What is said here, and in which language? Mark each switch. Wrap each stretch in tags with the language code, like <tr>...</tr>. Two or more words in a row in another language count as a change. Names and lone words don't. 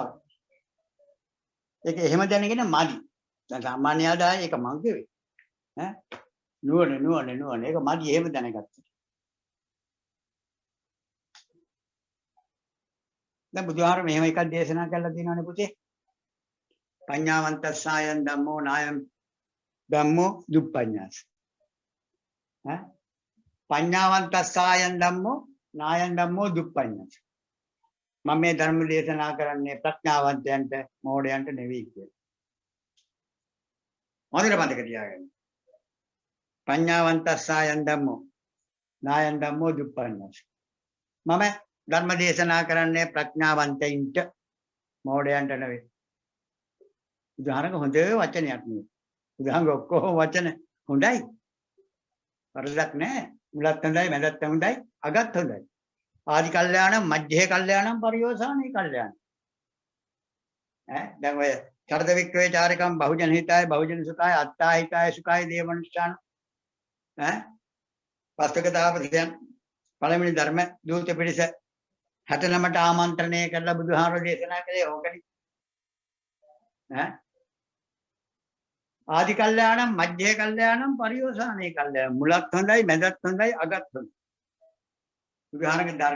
<si>ඒක එහෙම දැනගෙන මදි. දැන් සාමාන්‍ය ආදාය ඒක මං කිව්වේ. නුවණ ඒක මදි එහෙම දැනගත්තා. දැන් බුදුහාර මෙහෙම එකක් දේශනා කරලා තියෙනවානේ පුතේ.</si> <pi>පඤ්ඤාවන්තස්සායන් ධම්මෝ නායම් ධම්මෝ දුප්පඤ්ඤාස. පඤ්ඤාවන්තස්සායන් ධම්මෝ නායම් ධම්මෝ දුප්පඤ්ඤාස.</pi> <si>මම මේ ධර්ම දේශනා කරන්නේ ප්‍රඥාවන්තයන්ට මෝඩයන්ට නෙවෙයි කියලා. මොකද මතක තියාගන්න.</si> <pi>පඤ්ඤාවන්තස්සායන් ධම්මෝ නායම් ධම්මෝ දුප්පඤ්ඤාස.</pi> <si>මම ධර්ම දේශනා කරන්නේ ප්‍රඥාවන්තයින්ට මෝඩයන්ට නෙවෙයි. උදාහරණක හොඳ වචනයක් නෙවෙයි. උදාහරණ ඔක්කොම වචන හොඳයි. වරදක් නැහැ. මුලත් හොඳයි, මැදත් හොඳයි, අගත් හොඳයි.</si> <pi>ආදි කල්යාණම්, මධ්‍යේ කල්යාණම්, පරියෝසానී කල්යාණම්.</pi> <si>දැන් ඔය</si> <pi>චරද වික්‍රේ චාරිකම් බහුජන හිතාය, බහුජන සුඛාය, අත්තා හිතාය, සුඛාය දේවනුෂ්ඨාන.</pi> <si>පස්තක තාපසයන් පළවෙනි ධර්ම දූත පිරිස 69ට ආමන්ත්‍රණය කරලා බුදුහාමර දේශනා කළේ ඕකනේ.</si> <pi>ආදි කල්යාණම්, මධ්‍යේ කල්යාණම්, පරියෝසానී කල්යාණම්.</pi> <si>මුලත් හොඳයි, මැදත් හොඳයි, අගත් හොඳයි. බුදුහාමරගේ ධර්ම.</si>